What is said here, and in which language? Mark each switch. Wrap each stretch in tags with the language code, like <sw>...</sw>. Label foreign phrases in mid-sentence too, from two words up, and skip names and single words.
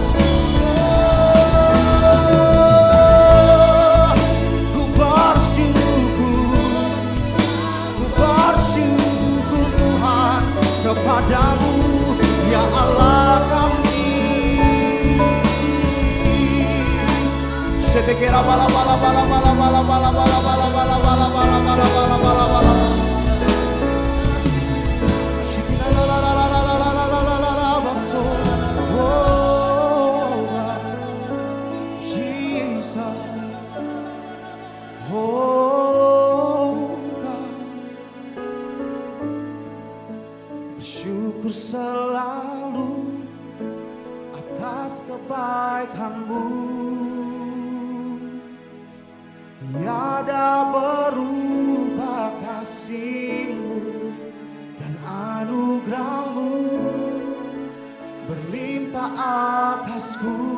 <id>Ku bersyukur Tuhan kepadamu, ya Allah kami. Setekera bala bala bala bala bala bala bala bala bala bala bala bala bala bala bala. Shikina la la la la la la la la la la la baso.</id> <en>Oh Jesus. Oh God.</en> <id>Bersyukur selalu atas kebaikan-Mu. Tiada berubah kasih-Mu dan anugerah-Mu berlimpah atasku.</id>